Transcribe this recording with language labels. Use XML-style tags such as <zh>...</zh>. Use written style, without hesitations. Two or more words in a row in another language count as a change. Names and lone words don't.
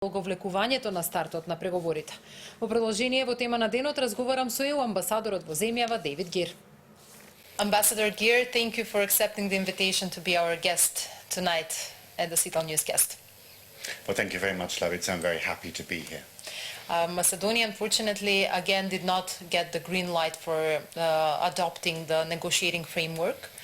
<mk>го влекувањето на стартот на преговорите. Во продолжение во тема на денот разговарам со амбасадорот во земјава Дејвид Гир.</mk> <en>Ambassador Gir, thank you for accepting the invitation to be our guest tonight at the Sitel newscast. Well, thank you very much, Slavica. I'm very happy to be here. Macedonia, unfortunately, again did not get the green light for adopting the negotiating framework.</en>